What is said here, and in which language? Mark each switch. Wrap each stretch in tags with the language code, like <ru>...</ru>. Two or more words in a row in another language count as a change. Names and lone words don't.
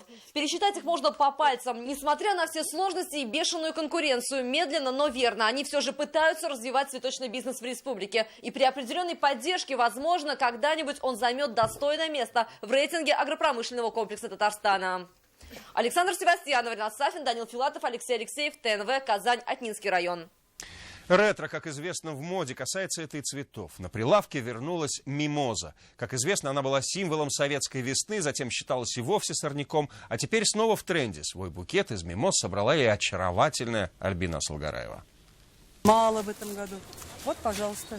<ru>Пересчитать их можно по пальцам. Несмотря на все сложности и бешеную конкуренцию, медленно, но верно, они все же пытаются развивать цветочный бизнес в республике. И при определенной поддержке, возможно, когда-нибудь он займет достойное место в рейтинге агропромышленного комплекса Татарстана. Александр Севастьянов, Ренат Сафин, Данил Филатов, Алексей Алексеев, ТНВ, Казань, Отнинский район. Ретро, как известно, в моде. Касается это и цветов. На прилавке вернулась мимоза. Как известно, она была символом советской весны, затем считалась и вовсе сорняком, а теперь снова в тренде. Свой букет из мимоз собрала и очаровательная Альбина Салгараева. Мало в этом году. Вот, пожалуйста.</ru>